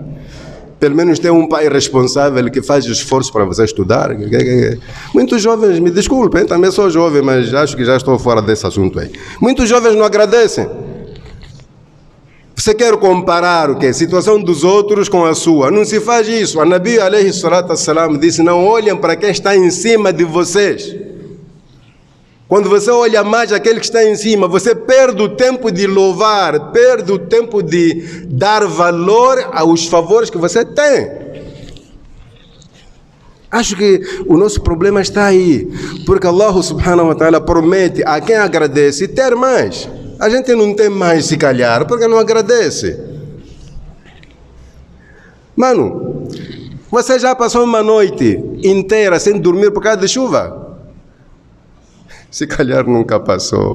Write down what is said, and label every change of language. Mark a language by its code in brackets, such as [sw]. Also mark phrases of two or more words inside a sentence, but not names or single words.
[pt] Pelo menos tem um pai responsável que faz esforço para você estudar. Muitos jovens, me desculpem, também sou jovem, mas acho que já estou fora desse assunto aí. Muitos jovens não agradecem. Você quer comparar o quê? A situação dos outros com a sua. Não se faz isso. A [ar] نبي عليه الصلاة والسلام [pt] disse, não olhem para quem está em cima de vocês. Quando você olha mais aquele que está em cima, você perde o tempo de louvar, perde o tempo de dar valor aos favores que você tem. Acho que o nosso problema está aí, porque Allah [ar] سبحانه وتعالى [pt] promete a quem agradece ter mais. A gente não tem mais se calhar, porque não agradece. Mano, Você já passou uma noite inteira sem dormir por causa de chuva? Se calhar nunca passou.